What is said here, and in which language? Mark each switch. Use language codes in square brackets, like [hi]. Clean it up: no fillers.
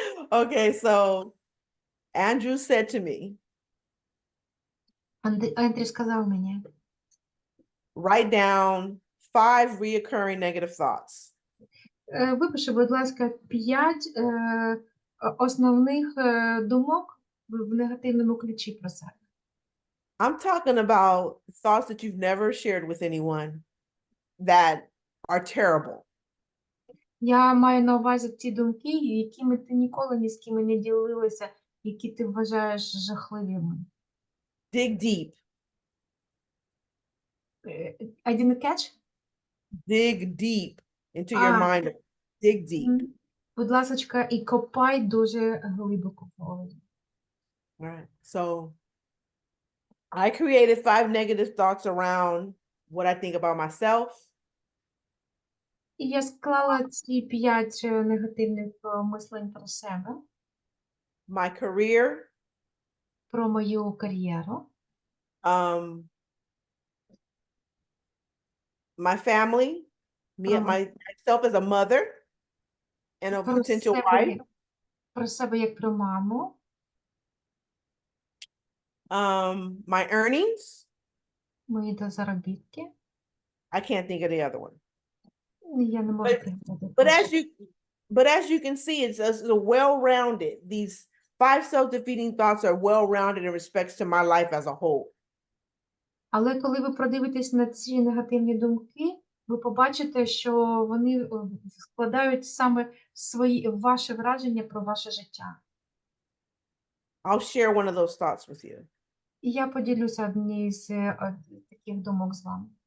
[en] Okay, so Andrew said to me, [uk] Андрій сказав мені, [en] write down 5 reoccurring negative thoughts. [uk] Випиши, будь ласка, 5 основних думок в негативному ключі про себе. [en] I'm talking about thoughts that you've never shared with anyone that are terrible. [uk] Я маю на увазі ті думки, якими ти ніколи ні з ким не ділилася, які ти вважаєш жахливими. [en] Dig deep. I didn't catch? Dig deep into your mind. Dig deep. [uk] Будь ласочка, і копай дуже глибоко в голові. [en] All right. So I created 5 negative thoughts around what I think about myself. [uk] І я склала ці 5 негативних мислень про себе. [en] My career. [uk] Про мою кар'єру. [en] My family, myself as a mother and a potential wife. [uk] про себе як про маму, [en] My earnings. [uk] мої заробітки. [en] I can't think of the other one. [uk] Я не можу [en] But [uk] пригадати. [en] but as you but as you can see, it's a well-rounded. These 5 self-defeating thoughts are well-rounded in respects to my life as a whole. [uk] Але коли ви продивитесь на ці негативні думки, ви побачите, що вони складають саме ваше враження про ваше життя. [en] I'll share one of those thoughts with you. [uk] І я поділюся однією з таких думок з вами.